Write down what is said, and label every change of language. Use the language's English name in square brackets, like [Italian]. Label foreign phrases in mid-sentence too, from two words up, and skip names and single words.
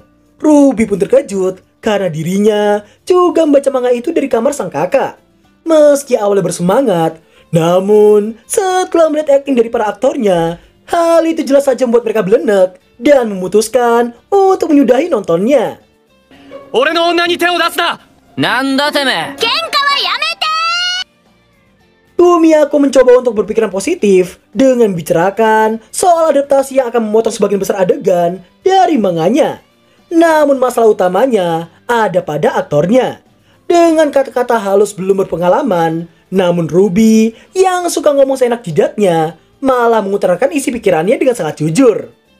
[Indonesian] Ruby pun terkejut karena dirinya juga membaca manga itu dari kamar sang kakak. Meski awalnya bersemangat, namun setelah melihat akting dari para aktornya, hal itu jelas saja membuat mereka belenek dan memutuskan untuk menyudahi nontonnya. [Japanese] 俺の女に手を出すな。なんだてめえ。 [Indonesian] Bumiyako mencoba untuk berpikiran positif dengan bicarakan soal adaptasi yang akan memotong sebagian besar adegan dari manganya. Namun masalah utamanya ada pada aktornya. Dengan kata-kata halus belum berpengalaman, namun Ruby yang suka ngomong seenak jidatnya malah mengutarakan isi pikirannya dengan sangat jujur.